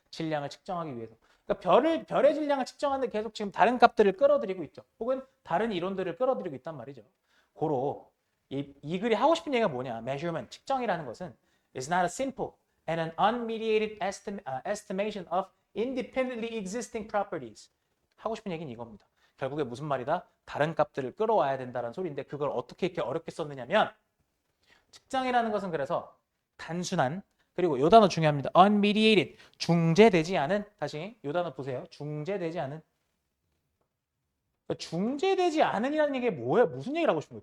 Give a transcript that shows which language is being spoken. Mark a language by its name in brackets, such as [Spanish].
[Korean] 질량을 측정하기 위해서. 그러니까 별의 질량을 측정하는데 계속 지금 다른 값들을 끌어들이고 있죠. 혹은 다른 이론들을 끌어들이고 있단 말이죠. 고로 이 글이 하고 싶은 얘기가 뭐냐? [English] measurement, [Korean] 측정이라는 것은 [English] is not a simple and an unmediated estimation of independently existing properties. [Korean] 하고 싶은 얘기는 이겁니다. 결국에 무슨 말이다? 다른 값들을 끌어와야 된다는 소리인데 그걸 어떻게 이렇게 어렵게 썼느냐면 측정이라는 것은 그래서 단순한 그리고 요 단어 중요합니다. unmediated 중재되지 않은 다시 요 단어 보세요. 중재되지 않은 중재되지 않은이라는 얘기가 뭐예요? 무슨 얘기를 하고 싶은 거예요?